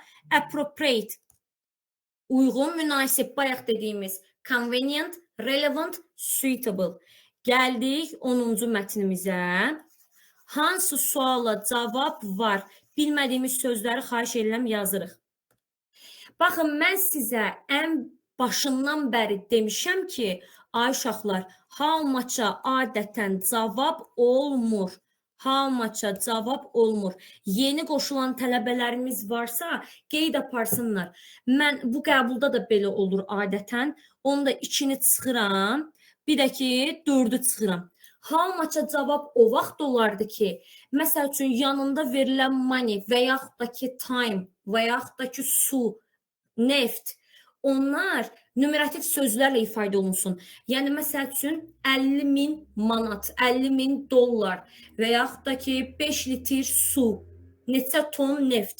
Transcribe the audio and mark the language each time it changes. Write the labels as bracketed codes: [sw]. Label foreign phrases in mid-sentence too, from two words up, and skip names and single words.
[az] Appropriate, uyğun, münasib, bayaq dediyimiz [en] convenient, relevant, suitable. [az] Gəldik 10-cu mətnimizə. Hansı suala cavab var? Bilmədiyimiz sözləri xahiş edirəm yazırıq. Baxın, mən sizə ən başından bəri demişəm ki, ay uşaqlar, [en] how much-a [az] adətən cavab olmur. [en] How much-a [az] cavab olmur. Yeni qoşulan tələbələrimiz varsa, qeyd aparsınlar. Mən bu qəbulda da belə olur adətən. Onu da 2-ni çıxıram, bir də ki, 4-ü çıxıram. [en] How much-a [az] cavab o vaxt olardı ki, məsəl üçün yanında verilən money və yaxud da ki time və yaxud da ki su, neft, onlar numerativ sözlərlə ifadə olunsun. Yəni, məsəl üçün 50.000 manat, 50.000 dollar və yaxud da ki 5 litr su, neçə ton neft.